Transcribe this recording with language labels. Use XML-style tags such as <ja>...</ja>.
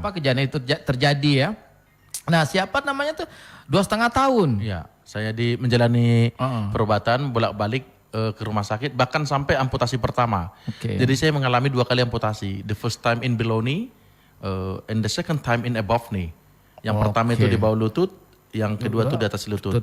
<id>Apa kejadian itu terjadi ya? Nah, siapa namanya tuh 2,5 tahun. Ya, saya menjalani Uh-uh. perobatan bolak-balik ke rumah sakit bahkan sampai amputasi pertama. Oke. Jadi saya mengalami 2 kali amputasi.</id> <en>The first time in below knee and the second time in above knee.</en> <id>Yang pertama itu di bawah lutut, yang kedua itu di atas lutut.</id>